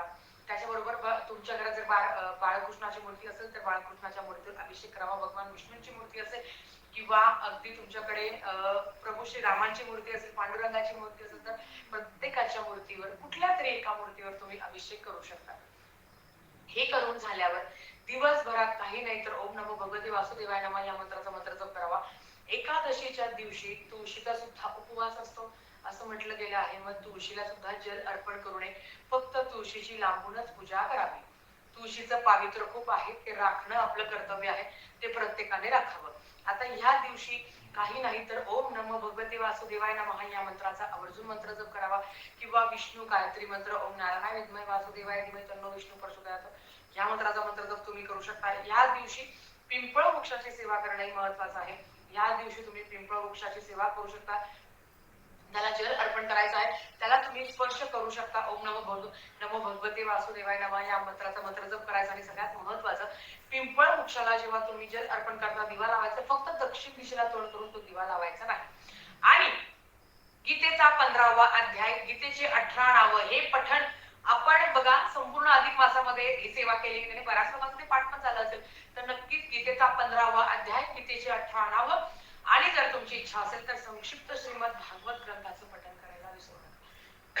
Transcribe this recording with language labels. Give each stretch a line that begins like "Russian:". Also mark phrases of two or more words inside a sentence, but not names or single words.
Marathi: त्याच्याबरोबर तुमच्या घरात जर बाळकृष्णाची मूर्ती असेल तर बाळकृष्णाच्या मूर्तीवर अभिषेक करावा. भगवान विष्णूंची मूर्ती असेल किंवा अगदी तुमच्याकडे प्रभू श्री रामांची मूर्ती असेल, पांडुरंगाची मूर्ती असेल तर प्रत्येकाच्या मूर्तीवर कुठल्या तरी एका मूर्तीवर तुम्ही अभिषेक करू शकता. हे करून झाल्यावर दिवसभरात काही नाही तर
Sanskrit: ओम नमो भगवते वासुदेवाय नमः
Marathi: या मंत्राचा मंत्र जप करावा. एकादशीच्या दिवशी तुळशीचा सुद्धा उपवास असतो असं म्हटलं गेलं आहे. मग तुळशीला सुद्धा जल अर्पण करू नये, फक्त तुळशीची लांबूनच पूजा करावी. तुळशीचं पावित्र्य खूप आहे, ते राखणं आपलं कर्तव्य आहे, ते प्रत्येकाने राखावं. आता ह्या दिवशी काही नाही तर
Sanskrit: ओम नमो भगवते वासुदेवाय नमः
Marathi: या मंत्राचा आवर्जून मंत्र जप करावा किंवा विष्णू गायत्री मंत्र
Sanskrit: ओम नारायणाय विद्महे वासुदेवाय धीमहि तन्नो विष्णू प्रचोदयात्
Marathi: या मंत्राचा मंत्र जप तुम्ही करू शकता. या दिवशी पिंपळ वृक्षाची सेवा करणे महत्त्वाचं आहे. या दिवशी तुम्ही पिंपळ वृक्षाची सेवा करू शकता, त्याला जल अर्पण करायचं आहे, त्याला तुम्ही स्पर्श करू शकता.
Sanskrit: ओम नमो भगवते वासुदेवाय नमः
Marathi: या मंत्राचा मंत्र जप करायचा. आणि सगळ्यात महत्त्वाचं पिंपळ वृक्षाला जेव्हा तुम्ही जल अर्पण करता दिवा लावायचा, फक्त दक्षिण दिशेला तोंड करून तो दिवा लावायचा नाही. आणि गीतेचा 15वा अध्याय, गीतेचे 18 नावं हे पठण आपण बघा संपूर्ण अधिक मासामध्ये ही सेवा केली आणि बऱ्याच लोकांमध्ये पाठ पण झालं असेल तर नक्कीच गीतेचा 15वा अध्याय, गीतेचे 18 नावं आणि जर तुमची इच्छा असेल तर संक्षिप्त श्रीमद भागवत ग्रंथाचं पठण करायला विसरू नका.